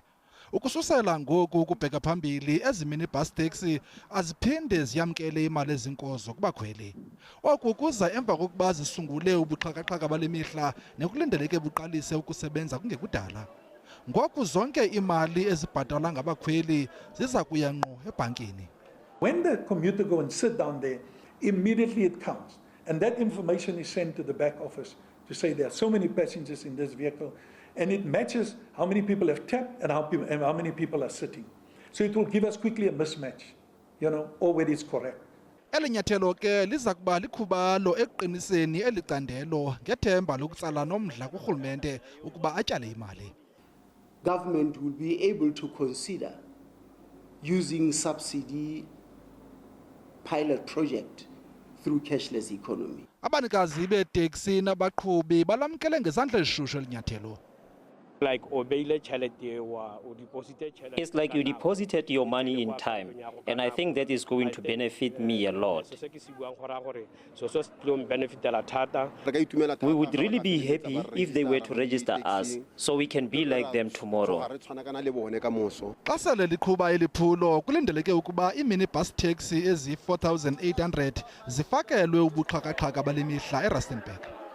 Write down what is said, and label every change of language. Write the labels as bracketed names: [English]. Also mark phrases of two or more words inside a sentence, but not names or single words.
[Xhosa] Ukususela ngoku ukubheka phambili ezi minibus taxi aziphinde ziyamkele imali ezinkozo kubakhweli. Oku kuza emva kokuba zisungule ubuxhaka-xhaka bale mihla nekulindeleke buqalise ukusebenza kungekudala. Ngoku zonke imali ezibhatalwa ngabakhweli ziza kuya ngqo ebhankini. [English] When the commuter go and sit down there, immediately it counts. And that information is sent to the back office to say there are so many passengers in this vehicle, and it matches how many people have tapped and how many people are sitting. So it will give us quickly a mismatch, or whether it's correct. [Xhosa] Eli nyathelo ke liza kuba likhubalo ekuqiniseni eli candelo ngethemba lokutsala nomdla kurhulumente ukuba atyale imali. [English] Government will be able to consider using subsidy pilot project through cashless economy. [Xhosa] Abanikazi beeteksi nabaqhubi balamkele ngezandla ezishushu elinyathelo. [English] It's like you deposited your money in time, and I think that is going to benefit me a lot. We would really be happy if they were to register us, so we can be like them tomorrow. [Xhosa] Xa sele liqhuba eli phulo kulindeleke ukuba ii-minibus taxi ezi-4,800 zifakelwe ubuxhaka-xhaka bale mihla eRustenburg.